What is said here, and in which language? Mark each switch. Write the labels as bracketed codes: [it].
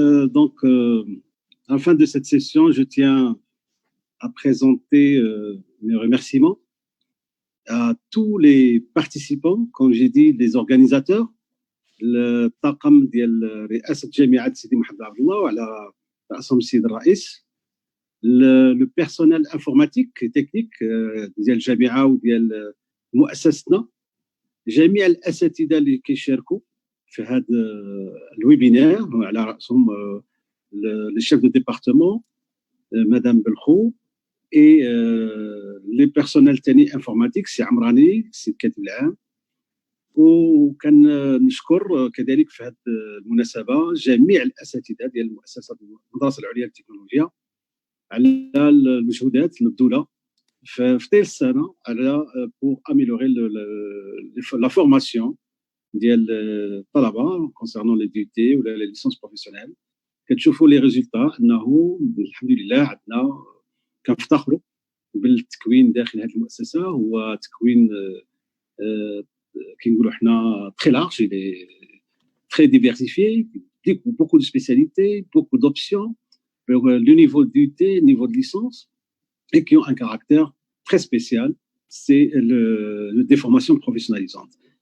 [fr] Donc, à la fin de cette session, je tiens à présenter mes remerciements à tous les participants, comme j'ai dit, les organisateurs, le [ar] طاقم ديال رئاسة جامعة سيدي محمد عبد الله وعلى رأسهم السيد الرئيس، [fr] le personnel informatique et technique [ar] ديال الجامعة وديال مؤسستنا، جميع الأساتذة اللي كيشاركوا في هذا الويبينار وعلى رأسهم [fr] le chef de département Madame Belkhou et les personnels تاني informatiques سي عمراني [ar] سي الكاتب العام. وكان نشكر كذلك في هذه المناسبه جميع الاساتذه ديال المؤسسه المدرسه العليا للتكنولوجيا على المجهودات المبذوله في طيل السنه على [fr] pour améliorer la formation [ar] ديال الطلبه [fr] concernant les DUT [ar] ولا [fr] les licences professionnelles. [ar] كتشوفوا لي ريزولتا انه الحمد لله عندنا كنفتخروا بالتكوين داخل هذه المؤسسه، هو تكوين [fr] qui est très large, il est très diversifié, beaucoup de spécialités, beaucoup d'options, le niveau d'UT, le niveau de licence, et qui ont un caractère très spécial, c'est des formations professionnalisantes.